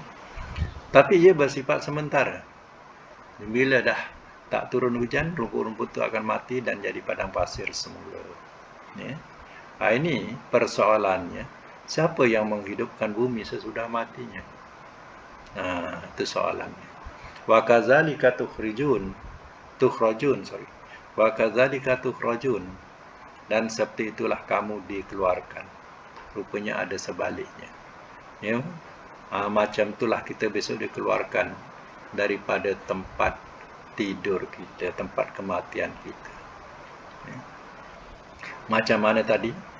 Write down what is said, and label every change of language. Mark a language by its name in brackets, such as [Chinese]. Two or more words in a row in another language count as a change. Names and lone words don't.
[Malay] Tapi ia bersifat sementara. Bila dah tak turun hujan, rumput-rumput itu akan mati dan jadi padang pasir semula, ya. Ini persoalannya, siapa yang menghidupkan bumi sesudah matinya? Itu soalannya. [Arabic] وكذلك تخرجون، وكذلك تخرجون, [Malay] dan seperti itulah kamu dikeluarkan. Rupanya ada sebaliknya, ya. Macam itulah kita besok dikeluarkan daripada tempat tidur kita, tempat kematian kita, ya. Macam mana tadi?